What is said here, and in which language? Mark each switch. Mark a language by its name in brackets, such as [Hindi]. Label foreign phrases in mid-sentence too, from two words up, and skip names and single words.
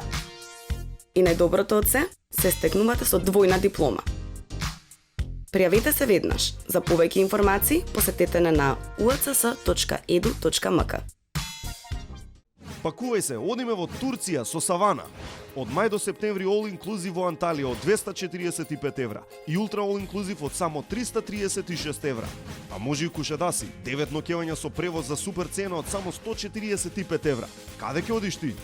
[Macedonian] И најдоброто од се стекнувате со двојна диплома. Пријавете се веднаш. За повеќе информации посетете на uacs.edu.mk. Пакувај се, одиме во Турција со Савана. Од мај до септември [English] all inclusive [Macedonian] во Анталија од 245 евра и ултра [English] all inclusive [Macedonian] од само 336 евра. А може и кушадаси, 9 ноќевања со превоз за супер цена од само 145 евра. Каде ќе одиш ти?